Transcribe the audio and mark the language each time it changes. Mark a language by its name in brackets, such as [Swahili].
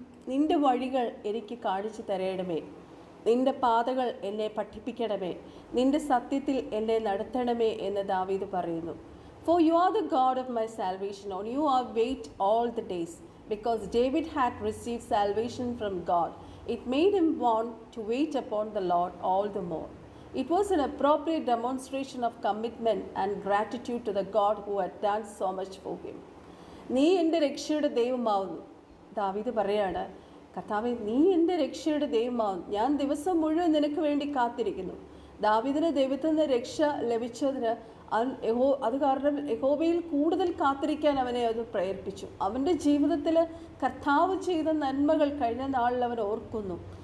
[Malayalam] നിൻ്റെ വഴികൾ എനിക്ക് കാണിച്ചു തരണമേ, നിൻ്റെ പാതകൾ എന്നെ പഠിപ്പിക്കണമേ, നിൻ്റെ സത്യത്തിൽ എന്നെ നടത്തണമേ എന്ന് ദാവീദ് പറയുന്നു. [English] For you are the God of my salvation, on you I wait all the days. Because David had received salvation from God, it made him want to wait upon the Lord all the more. It was an appropriate demonstration of commitment and gratitude to the God who had done so much for him. [Malayalam] നീ എൻ്റെ രക്ഷയുടെ ദൈവമാവുന്നു. ദാവീദ് പറയാണ്, കർത്താവേ, നീ എൻ്റെ രക്ഷയുടെ ദൈവമാവുന്നു, ഞാൻ ദിവസം മുഴുവൻ നിനക്ക് വേണ്ടി കാത്തിരിക്കുന്നു. ദാവീദിന് ദൈവത്തിൽ നിന്ന് രക്ഷ ലഭിച്ചതിന് അത് കാരണം യഹോവയിൽ കൂടുതൽ കാത്തിരിക്കാൻ അവനെ അത് പ്രേരിപ്പിച്ചു. അവൻ്റെ ജീവിതത്തിൽ കർത്താവ് ചെയ്ത നന്മകൾ കഴിഞ്ഞ നാളിൽ അവൻ ഓർക്കുന്നു.